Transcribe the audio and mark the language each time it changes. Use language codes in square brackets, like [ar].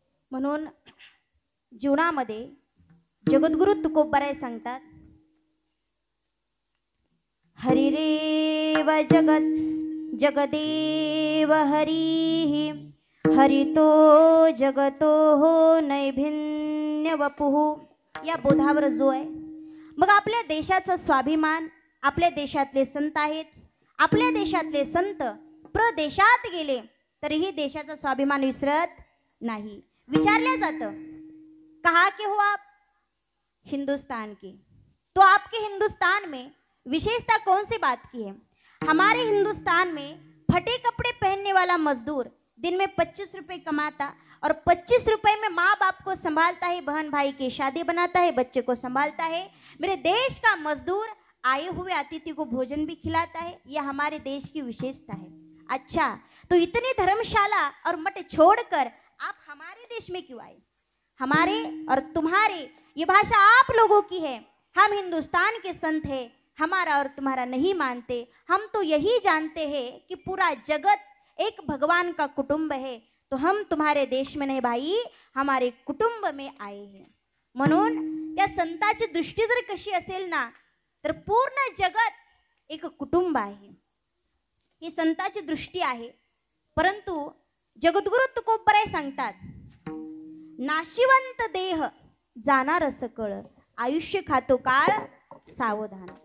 [mr] म्हणून जीवनामध्ये जगद्गुरु तुकोबराय सांगतात, [sa] हरिरेव जगत जगदेव हरी, हरितो जगतो हो नैभिन्य वपुः. [mr] या बोधावर जो आहे. मग आपल्या देशाचा स्वाभिमान, आपल्या देशातले संत आहेत. आपल्या देशातले संत प्रदेशात गेले तरीही देशाचा स्वाभिमान विसरत नाही. विचारल्या जातं, [hi] कहा के हो आप? हिंदुस्तान के. तो आपके हिंदुस्तान में विशेषता कौन सी बात की है? हमारे हिंदुस्तान में फटे कपड़े पहनने वाला मजदूर दिन में 25 रुपए कमाता और 25 रुपए में माँ बाप को संभालता है, बहन भाई की शादी बनाता है, बच्चे को संभालता है. मेरे देश का मजदूर आए हुए अतिथि को भोजन भी खिलाता है. यह हमारे देश की विशेषता है. अच्छा, तो इतनी धर्मशाला और मठ छोड़कर आप हमारे देश में क्यों आए? हमारे और तुम्हारे ये भाषा आप लोगों की है. हम हिंदुस्तान के संत हैं, हमारा और तुम्हारा नहीं मानते. हम तो यही जानते हैं कि पूरा जगत एक भगवान का कुटुंब है. तो हम तुम्हारे देश में नहीं भाई, हमारे कुटुंब में आए हैं. [mr] म्हणून त्या संताची दृष्टी जर कशी असेल ना, तर पूर्ण जगत एक कुटुंब आहे. ही संताची दृष्टी आहे. परंतु जगद्गुरु तुकोबराय सांगतात, नाशिवंत देह जाणार सकळ, आयुष्य खातो काळ सावधान.